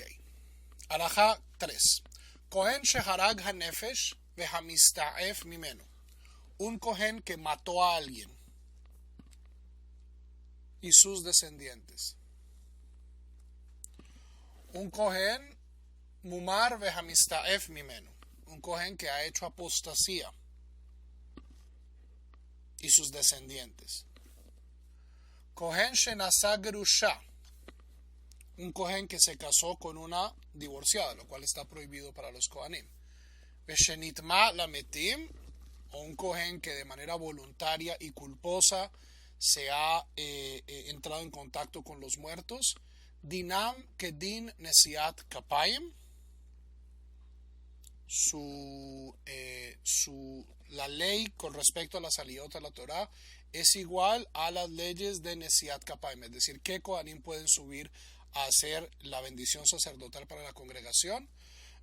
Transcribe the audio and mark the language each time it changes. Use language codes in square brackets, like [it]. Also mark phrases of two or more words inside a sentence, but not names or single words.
[es] Alajá 3. [he] כהן שהרג הנפש והמשתעף ממנו. [es] Un Cohen que mató a alguien y sus descendientes. [he] Un כהן מומר והמשתעף ממנו. [es] Un Cohen que ha hecho apostasía y sus descendientes. [he] כהן שנשא גרושה, [es] un Cohen que se casó con una divorciada, lo cual está prohibido para los Kohanim. [he] ושנטמא למתים, [es] o un Cohen que de manera voluntaria y culposa se ha entrado en contacto con los muertos. [he] דינם כדין נשיאת כפיים, [es] la ley con respecto a la salidot a la Torah es igual a las leyes de [he] נשיאת כפיים, [es] es decir, qué Kohanim pueden subir a hacer la bendición sacerdotal para la congregación.